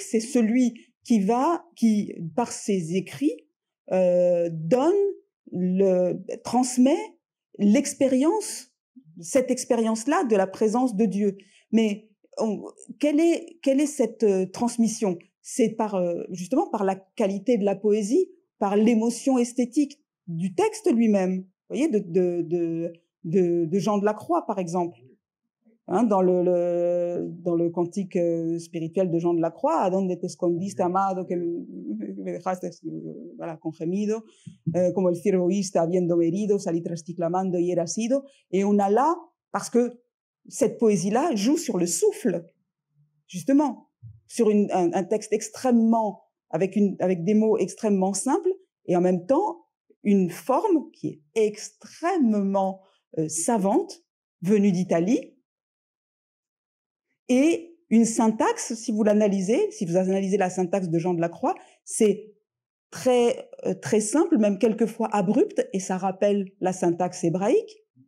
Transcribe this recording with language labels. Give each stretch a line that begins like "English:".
French: C'est celui qui, par ses écrits, transmet l'expérience, cette expérience-là de la présence de Dieu. Mais quelle est cette transmission? C'est justement par la qualité de la poésie, par l'émotion esthétique du texte lui-même. Vous voyez, de Jean de la Croix, par exemple. Hein, dans le cantique spirituel de Jean de la Croix,
Spanish: «A donde te escondiste, amado, que me dejaste, voilà, con gemido, como el ciervo viste, habiéndome herido, salí tras ti clamando y eras ido».
French: Et on a là, parce que cette poésie-là joue sur le souffle, justement, sur un texte extrêmement, avec des mots extrêmement simples, et en même temps, une forme qui est extrêmement savante, venue d'Italie, et une syntaxe, si vous analysez la syntaxe de Jean de la Croix, c'est très, très simple, même quelquefois abrupte, et ça rappelle la syntaxe hébraïque.